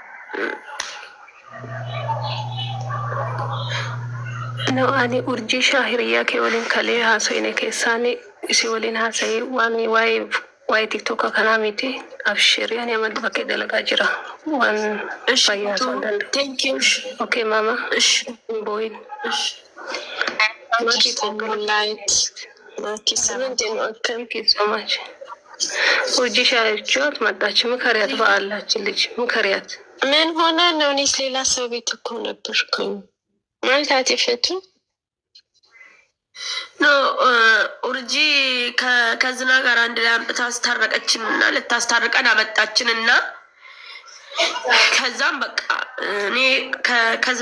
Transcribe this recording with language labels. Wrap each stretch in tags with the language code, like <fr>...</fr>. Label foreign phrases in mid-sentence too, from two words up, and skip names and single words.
<om>no ani urjii shaahiriyaa kee waliin kalee haasoyne keessaani isi waliin haasayee waan waa'ee tiktoka kanaa miti abshiri ani amad bakkee dalagaa jira waan fayyaa isaan danda'u.</om> <en>Thank you. Okay mama. Boyin. Thank you so much.</en> <am>urjii shaahiriyaት መጣች ምከሪያት በአላችን ልጅ ምከሪያት ምን ሆነ ነው? እኔስ ሌላ ሰው ቤት እኮ ነበርኩኝ ማለት አትፈቱ ኖ ኡርጂ ከዝና ጋር አንድ ላይ አምጥታ አስታረቀችንና ልታስታርቀን አመጣችንና ከዛም በቃ እኔ ከዝና</am>